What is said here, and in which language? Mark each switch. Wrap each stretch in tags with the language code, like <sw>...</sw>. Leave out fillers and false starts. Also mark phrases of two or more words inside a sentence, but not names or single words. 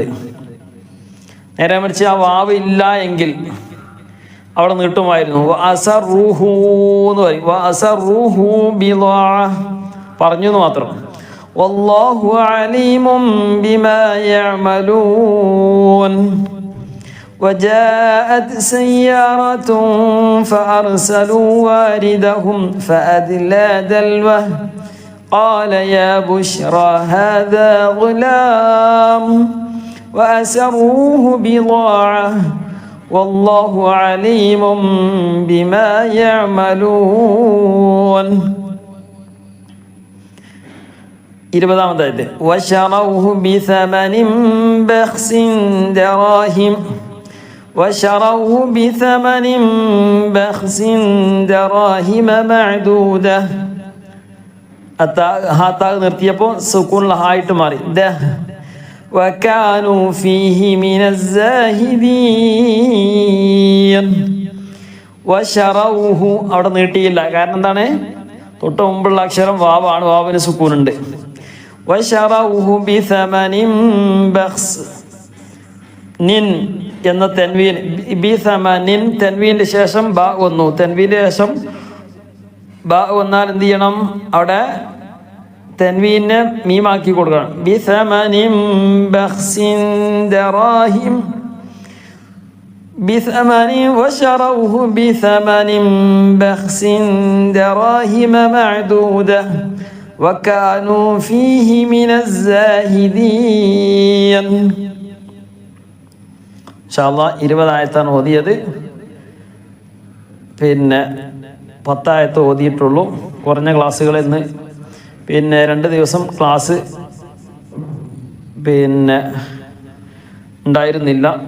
<ml>നേരെ മറിച്ച് ആ വാവ് ഇല്ല എങ്കിൽ അവിടെ നീട്ടുമായിരുന്നു. വഅസറൂഹു എന്ന് പറയും,</ml> <ar>وأسروه بضاعة</ar> <ml>പറഞ്ഞു എന്ന് മാത്രം.</ml> <ar>والله عليم بما يعملون. وجاءت سيارة فأرسلوا واردهم فأدلى دلوه قال يا بشرى هذا غلام وأسروه بضاعة والله عليم بما يعملون. 20 وشروه بثمن بخس دراهم وشروه بثمن بخس دراهم معدودة.</ar> <ml>ഹാത്താ നിർത്തിയപ്പോൾ സുക്കൂനുള്ള ഹായിട്ട് മാറി.</ml> <ar>وكانوا فيه من الزاهدين.</ar> <ml>وشروه അവിടെ നീട്ടിയില്ല. കാരണം എന്താണ്? തൊട്ട് മുമ്പുള്ള അക്ഷരം വാവാണ്, വാവിന് സുക്കൂനുണ്ട്.</ml> <ar>وشروه بثمن بخس</ar> <ml>നിൻ എന്ന തെൻവീൻ, ബിസമനിൻ തെൻവീൻ്റെ ശേഷം ബ വന്നു. തെൻവീൻ്റെ ശേഷം ബ വന്നാൽ എന്ത് ചെയ്യണം? അവിടെ തെൻവീനെ മീമാക്കി കൊടുക്കണം.</ml> <ar>بثمن بخس دراهم بثمن وشروه بثمن بخس دراهم معدودة وكانوا فيه من الزاهدين. إن شاء الله</ar> <ml>20 ആയത്താണ് ഓതിയത്. പിന്നെ 10 ആയത്ത് ഓതിയിട്ടുള്ളൂ. കുറഞ്ഞ ക്ലാസ്സുകൾ ഇന്ന് 2 ദിവസം ക്ലാസ് ഉണ്ടായിരുന്നില്ല.</ml>